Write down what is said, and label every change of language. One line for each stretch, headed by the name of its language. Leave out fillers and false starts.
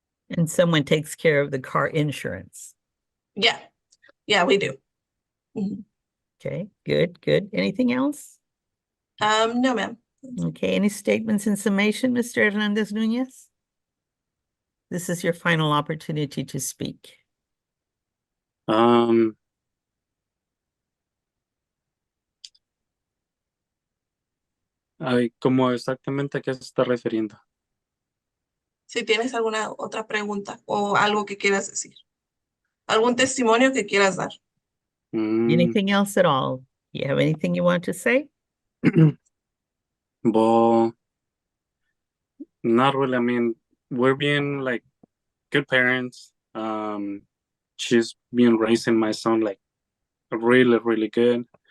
English: And someone takes care of the car insurance? Yeah, we do. Mm-hmm. Okay, good. Anything else? No, ma'am. Okay, any statements in summation, Mr. Hernandez Nunez? This is your final opportunity to speak.
Spanish: Um, ay, ¿cómo exactamente a qué se está refiriendo? Si tienes alguna otra pregunta o algo que quieras decir, algún testimonio que quieras dar. Mm,
English: Anything else at all? Do you have anything you want to say? well, not really. I mean, we're being like good parents. She's been raising my son like really, really good.